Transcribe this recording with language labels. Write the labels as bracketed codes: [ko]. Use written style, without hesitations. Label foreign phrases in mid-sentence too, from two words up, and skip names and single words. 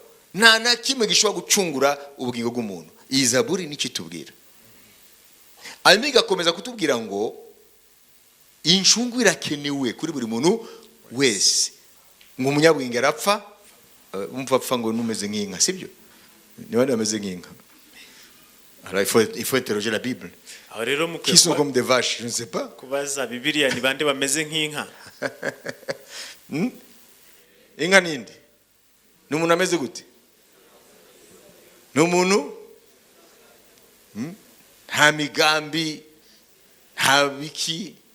[rw] Nta na kimwe gishobora gucungura ubugingo bw'umuntu. Iyi zaburi nicyo itubwira. Hanyuma igakomeza kutubwira ngo incungu irakenewe kuri buri muntu wese. Ngo umunyabwenge arapfa, umva apfa ngo numeze nk'inka, sibyo? Niba nameze nk'inka. [fr] Alors il faut interroger la Bible. [rw] Aho rero [fr] Qui sont comme des vaches, je ne sais pas. [rw] kubaza Bibiliya ni bande bameze nk'inka. Inka ninde? Ni umuntu ameze gute? Ni umuntu nta migambi, nta biki.